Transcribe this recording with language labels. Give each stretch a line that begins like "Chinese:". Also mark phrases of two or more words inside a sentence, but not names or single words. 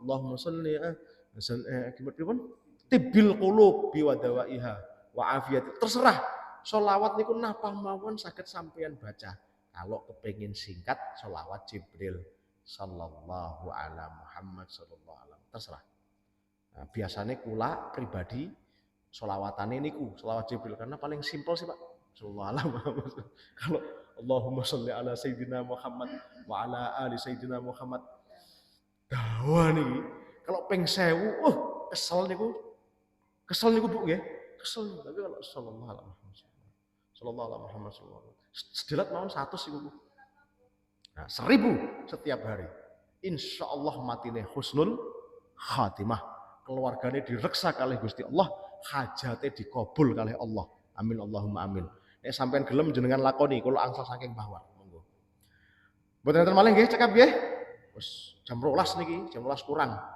Arabic: اللهم صل gimana? طب القلوب ودوائها وعافية.
Indonesian: Terserah.
Javanese: Sholawat niku napa mawon saged sampeyan baca.
Indonesian: Kalau kepengin singkat sholawat Jibril
Arabic: صلى الله على محمد صلى الله عليه
Indonesian: terserah. Nah, biasanya
Javanese: kula pribadi sholawatane niku
Indonesian: sholawat Jibril karena paling simpel sih Pak.
Arabic: صلى الله عليه محمد. Kalau اللهم صل على سيدنا محمد وعلى آل سيدنا محمد.
Javanese: Dawa niki kalau ping 1000 kesel niku Bu nggih.
Indonesian: Kesel tapi kalau
Arabic: صلى الله عليه محمد. صلى الله عليه محمد صلى الله عليه.
Javanese: Sedilat mawon 100 iku Bu.
Indonesian: Nah, 1000 setiap hari.
Arabic: إن شاء الله
Javanese: matine
Arabic: حسن الخاتمة.
Javanese: Keluarganya direksa kalih Gusti Allah, hajate dikabul kalih Allah.
Arabic: آمين اللهم آمين.
Javanese: Nek sampean gelem jenengan lakoni kula angsal saking Mbah. Monggo. Mboten enten malih nggih cekap nggih. Wis jam 12 niki, jam 12 kurang.